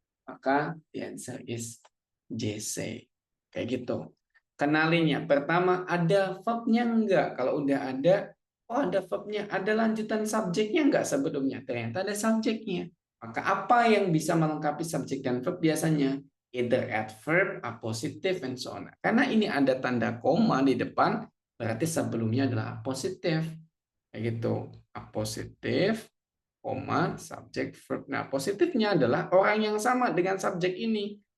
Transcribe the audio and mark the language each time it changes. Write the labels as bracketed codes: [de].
[id] Maka [en] the answer is JC. [id] Kayak gitu. Kenalinya. Pertama, ada verbnya enggak? Kalau udah ada, oh ada verbnya. Ada lanjutan subjeknya enggak sebelumnya? Ternyata ada subjeknya. Maka apa yang bisa melengkapi subjek dan verb biasanya? [en] Either adverb, appositive, and so on. [id] Karena ini ada tanda koma di depan, berarti sebelumnya adalah appositive. Kayak gitu. Appositive, koma, subjek, verb. Nah, positifnya adalah orang yang sama dengan subjek ini.